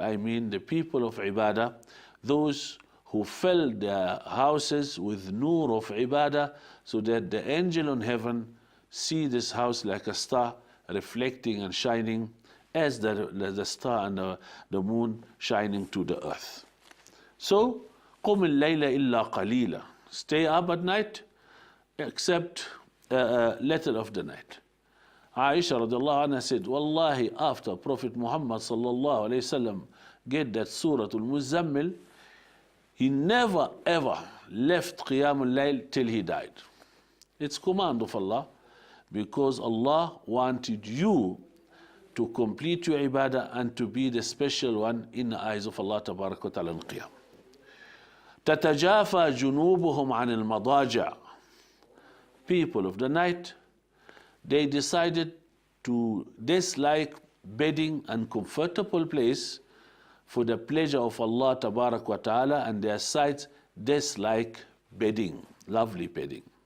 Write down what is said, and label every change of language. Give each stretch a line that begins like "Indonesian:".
English: I mean the people of ibadah, those who fill their houses with nur of ibadah, so that the angel on heaven see this house like a star reflecting and shining as the star and the moon shining to the earth.
Arabic: So, قُمِ اللَّيْلَ إِلَّا قَلِيلًا.
English: Stay up at night except little of the night. Aisha radiallahu anha said, Wallahi, after Prophet Muhammad sallallahu alayhi wasallam get that Surah Al-Muzammil, he never ever left Qiyamul Layl till he died. It's command of Allah, because Allah wanted you to complete your ibadah and to be the special one in the eyes of Allah Tabarak wa Ta'ala in Qiyam.
Arabic: تَتَجَافَى جُنُوبُهُمْ عَنِ الْمَضَاجِعِ.
English: People of the night, they decided to dislike bedding and comfortable place for the pleasure of Allah Tabarak wa Ta'ala, and their sides dislike bedding, lovely bedding.